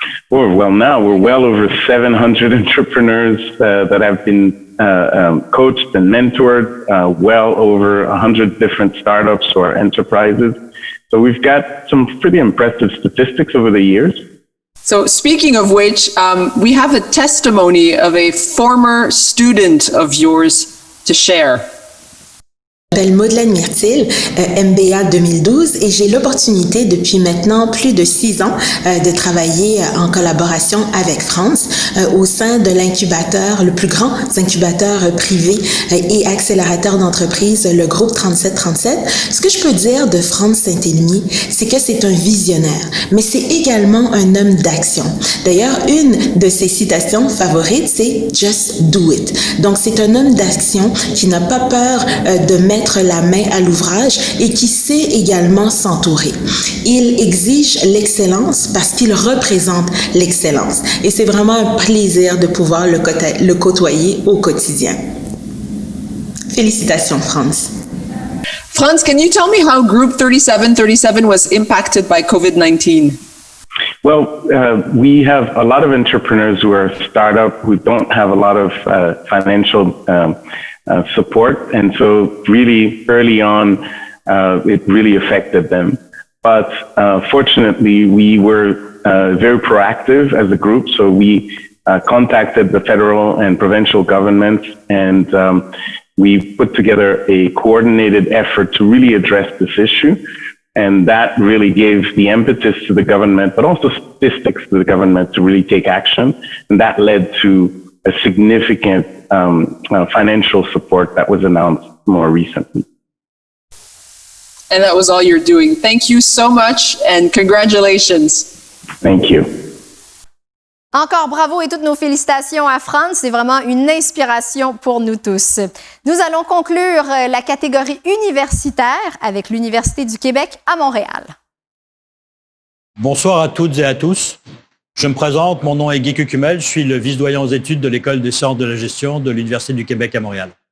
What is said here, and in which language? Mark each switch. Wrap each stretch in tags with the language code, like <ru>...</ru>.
<en>Well, now we're well over 700 entrepreneurs that have been coached and mentored, well over 100 different startups or enterprises. So we've got some pretty impressive statistics over the years. So speaking of which, we have a testimony of a former student of yours to share.</en> <fr>Je m'appelle Madeleine Myrtil, MBA 2012, et j'ai l'opportunité depuis maintenant plus de 6 ans de travailler en collaboration avec Franz au sein de l'incubateur, le plus grand incubateur privé et accélérateur d'entreprises, le groupe 3737. Ce que je peux dire de Franz Saint-Elémy, c'est que c'est un visionnaire, mais c'est également un homme d'action. D'ailleurs, une de ses citations favorites, c'est «</fr> <en>Just do it</en> <fr>». Donc, c'est un homme d'action qui n'a pas peur de mettre mettre la main à l'ouvrage et qui sait également s'entourer. Il exige l'excellence parce qu'il représente l'excellence. Et c'est vraiment un plaisir de pouvoir le côtoyer au quotidien. Félicitations, Franz.</fr> <en>Franz, can you tell me how Group 3737 was impacted by COVID-19? Well, we have a lot of entrepreneurs who are startup who don't have a lot of financial support, and so really early on, it really affected them. But fortunately, we were very proactive as a group, so we contacted the federal and provincial governments, and we put together a coordinated effort to really address this issue. And that really gave the impetus to the government, but also statistics to the government to really take action. And that led to a significant financial support that was announced more recently. And that was all you're doing. Thank you so much and congratulations. Thank you.</en> <fr>Encore bravo et toutes nos félicitations à Franz. C'est vraiment une inspiration pour nous tous. Nous allons conclure la catégorie universitaire avec l'Université du Québec à Montréal. Bonsoir à toutes et à tous. Je me présente, mon nom est Guy Cucumel, je suis le vice-doyen aux études de l'École des sciences de la gestion de l'Université du Québec à Montréal.</fr>